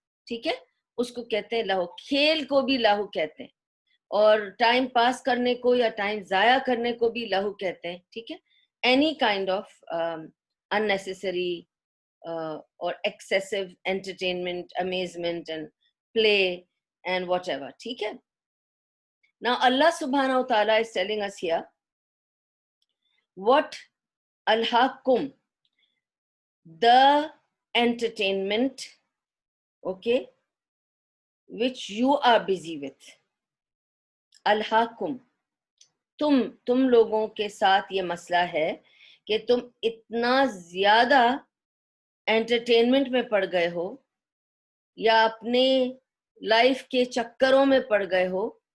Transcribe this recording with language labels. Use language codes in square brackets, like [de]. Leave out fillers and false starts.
[ur] ٹھیک ہے، اس کو کہتے ہیں لہو. کھیل کو بھی لہو کہتے ہیں، اور ٹائم پاس کرنے کو یا ٹائم ضائع کرنے کو بھی لہو کہتے ہیں. ٹھیک ہے، [en] Any kind of unnecessary or excessive entertainment, amazement and play and whatever. [ur] ٹھیک ہے. [en] Now Allah subhanahu wa ta'ala is telling us here what alhaakum, the entertainment, okay, which you are busy with. [ur] alhaakum, تم لوگوں کے ساتھ یہ مسئلہ ہے کہ تم اتنا زیادہ انٹرٹینمنٹ میں پڑ گئے ہو یا اپنے لائف کے چکروں میں پڑ گئے ہو.